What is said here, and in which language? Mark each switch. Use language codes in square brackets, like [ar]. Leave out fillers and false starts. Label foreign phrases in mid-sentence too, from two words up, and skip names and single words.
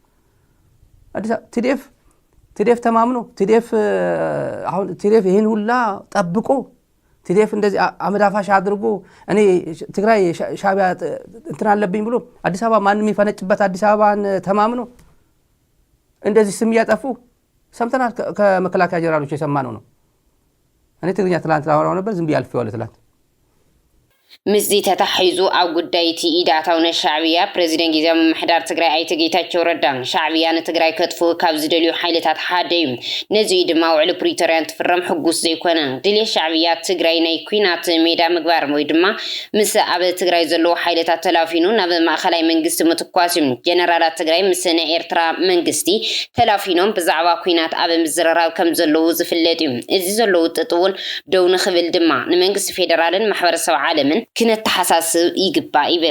[am] TDF ተማምኖ TDF ይሄን ሁላ ጠብቆ TDF እንደዚህ አመዳፋሽ አድርጎ እኔ ትግራይ ሻዕቢያ እንትን አለብኝ ብሎ አዲስ አበባ ማንንም ይፈነጭበት አዲስ አበባን ተማምኖ እንደዚህ ስም ያጠፉ ሰምተናል። ከመከላከያ ጀነራሎች የሰማነው ነው። እኔ ትግርኛ ትላንት አወራው ነበር ዝም ቢያልፈው ትላንት [ti] ምስዚ ተታሒዙ ኣብ ጉዳይ እቲ ኢዳታው ነሻዕብያ ፕሬዚደንት ጊዜያዊ ምምሕዳር ትግራይ ኣይተ ጌታቸው ረዳ ሻዕብያ ንትግራይ ከጥፉ ካብ ዝደልዩ ሓይልታት ሓደ እዩ። ነዚ ድማ ውዕሊ ፕሪቶርያ እንትፍረም ሕጉስ ዘይኮነ ድሌት ሻዕብያ ትግራይ ናይ ኩናት ሜዳ ምግባር ወይ ድማ ምስ ኣብ ትግራይ ዘለዎ ሓይልታት ተላፊኑ ናብ ማእኸላይ መንግስቲ ምትኳስ እዩ። ጀነራላት ትግራይ ምስ ናይ ኤርትራ መንግስቲ ተላፊኖም ብዛዕባ ኩናት ኣብ ምዝርራብ ከም ዘለዉ ዝፍለጥ እዩ። እዚ ዘለዎ ጥጥ እውን ደው ንኽብል ድማ ንመንግስቲ ፌደራልን ማሕበረሰብ ዓለምን ክነተሓሳስብ ይግባእ ይብል።